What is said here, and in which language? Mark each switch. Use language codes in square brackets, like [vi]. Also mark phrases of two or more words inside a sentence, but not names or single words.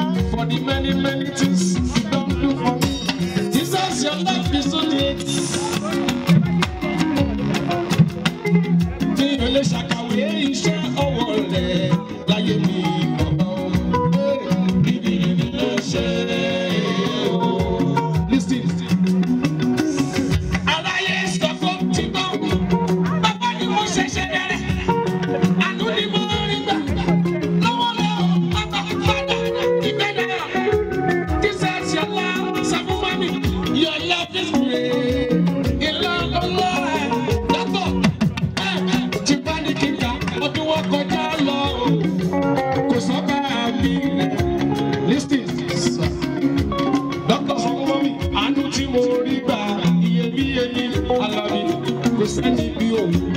[en] For the many, many things you don't do for me. Jesus, your love is so great. [yo] Mi ò lè ṣàkàwé iṣẹ́ ọwọ́ rẹ̀ láyé mi, bàbá o. Ribiribi ló ṣe o. Listen. Aráyé sọ fún ti tán. Bàbá ni mo ṣẹ̀ṣẹ̀ bẹ̀rẹ̀. Àánú ni mo rí gbà. Lọ́wọ́ lọ́wọ́, bàbá, bàbá, ìbẹ̀rẹ̀. [en] Jesus, your love, [yo] sọ fún mami. [en] Your love [yo] Ìlà ọlọ́rẹ̀ lọ́tọ̀, ẹ̀, ẹ̀, ti bá ní kíkà, ọdún wọn kọjá lọ o. Kò sọ́ba mi rẹ̀. [en] Listen, sir. [yo] Dr. Sanwó-Olú, àánú tí mo rí gbà, iyebíye ni Àlàbí, kò sẹ́ni bí òun.